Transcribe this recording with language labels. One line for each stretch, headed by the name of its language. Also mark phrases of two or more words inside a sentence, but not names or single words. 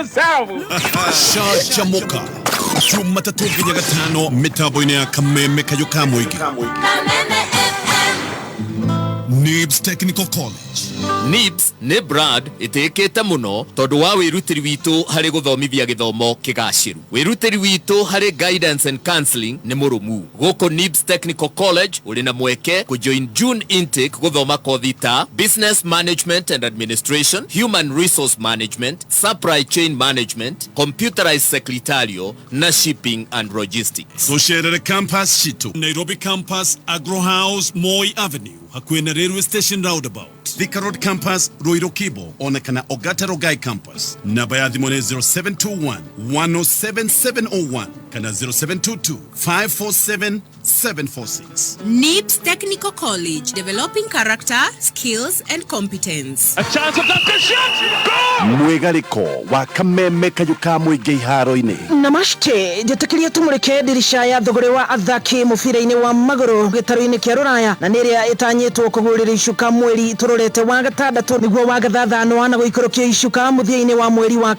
Kikuyu: Chamoka Juma tatu nginya gatano mitambo-inĩ ya kameme kayuka mũingĩ Kameme Nibs Technical College. Nibs nĩ brand ĩtĩkĩte mũno tondũ wa wĩrutĩri witũ harĩ gũthomithia gĩthomo kĩgacĩru. Wĩrutĩri witũ harĩ
English: guidance and counseling
Kikuyu: nĩ mũrũmu. Gũkũ Nibs Technical College ũrĩ na mweke kũjoin
English: June intake
Kikuyu: gũthoma kothi ta Business Management and Administration, Human Resource Management, Supply Chain Management, Computerized Secretarial na Shipping and Logistics. Tũcerere campus citũ Nairobi Campus, Agro House, Moi Avenue hakuhĩ na Railway Station Roundabout. Thika Road Campus, Ruiru Kibo, onekana Ogata Rogai Campus. Namba ya thimũ nĩ 0721 107 701 kana 0722 547 746.
English: Nibs Technical College, developing character, skills and competence. A chance of that shot! Goal!
Kikuyu: Mwigariko wa kameme kayuka mũingĩ iharo-inĩ. Namaste, njĩtĩkĩria tũmũrĩke ndirisha ya thogore wa athaki mũbira-inĩ wa magũrũ gĩtarũ-inĩ kĩa Rũraya na nĩrĩa ĩtanyĩtwo kũgũrĩra icuka mweri tũrorete wa gatandatũ nĩguo wa gathathano na gũikũrũkia icuka mũthia-inĩ wa mweri wa